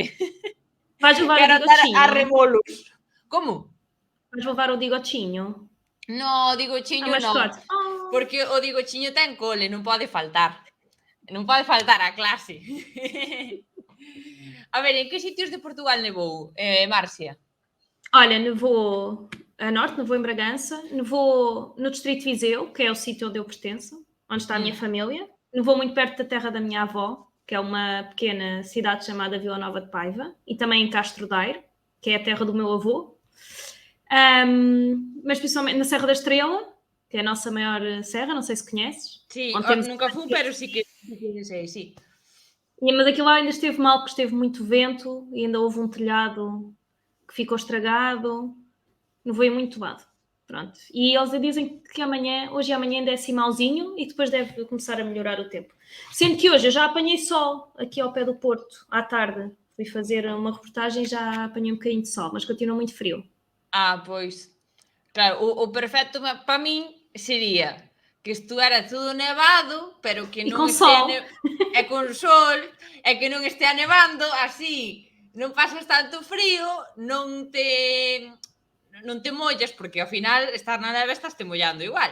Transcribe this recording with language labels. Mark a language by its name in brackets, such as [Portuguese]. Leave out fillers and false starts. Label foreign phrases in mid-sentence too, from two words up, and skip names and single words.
[Galician] Vais levar o [Portuguese] Quero andar a [Galician] bigotinho? [Portuguese] rebolos. Como? [Galician] Vais levar o bigotinho? No, o [Portuguese] A [Galician] digochiño non, [Portuguese] mascote? [Galician] porque o digochiño ten cole, non pode faltar. Non pode faltar á clase. A ver, en que sitios de Portugal nevou, Marcia? [Portuguese] Olha, nevou a norte, nevou em Bragança, nevou no distrito de Viseu, que é o sítio onde eu pertenço, onde está a minha família, nevou muito perto da terra da minha avó, que é uma pequena cidade chamada Vila Nova de Paiva, e também em Castro Daire, que é a terra do meu avô. Mas principalmente na Serra da Estrela, que é a nossa maior serra, não sei se conheces. [Galician] Sí, [Portuguese] Onde temos [Galician] nunca fun, pero sí que 16, sí. [Portuguese] Mas aquilo lá ainda esteve mal, porque esteve muito vento e ainda houve um telhado que ficou estragado. Não foi muito lado. Pronto. E eles dizem que hoje e amanhã ainda é assim malzinho e depois deve começar a melhorar o tempo. Sendo que hoje eu já apanhei sol aqui ao pé do Porto, à tarde. Fui fazer uma reportagem e já apanhei um bocadinho de sol, mas continua muito frio. [Galician] Pois. Claro, o perfecto para min sería que estuera todo nevado, pero que [Portuguese] E [Galician] non [Portuguese] com [Galician] estea [Portuguese] sol. [Galician] e con sol, e que non estea nevando, así non pasas tanto frío, non te mollas, porque ao final estar na neve estás te mollando igual.